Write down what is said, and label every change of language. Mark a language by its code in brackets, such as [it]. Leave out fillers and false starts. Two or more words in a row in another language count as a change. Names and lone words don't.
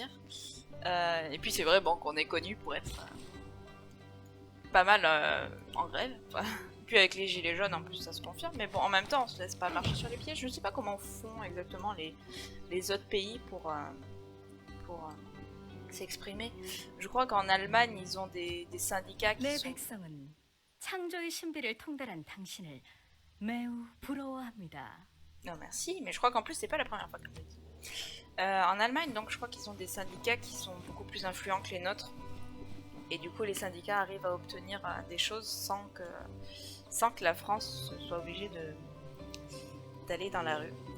[fr] Et puis c'est vrai bon, qu'on est connu pour être pas mal en grève. Puis avec les gilets jaunes en plus ça se confirme. Mais bon, en même temps on se laisse pas marcher sur les pieds. Je ne sais pas comment font exactement les autres pays pour s'exprimer. Je crois qu'en Allemagne ils ont des syndicats qui sont... [ko] 백성은 창조의 신비를 통달한 당신을 매우 부러워합니다. [fr] Non merci, mais je crois qu'en plus c'est pas la première fois que je le dis. En Allemagne, donc je crois qu'ils ont des syndicats qui sont beaucoup plus influents que les nôtres. Et du coup les syndicats arrivent à obtenir des choses sans que la France soit obligée d'aller dans la rue.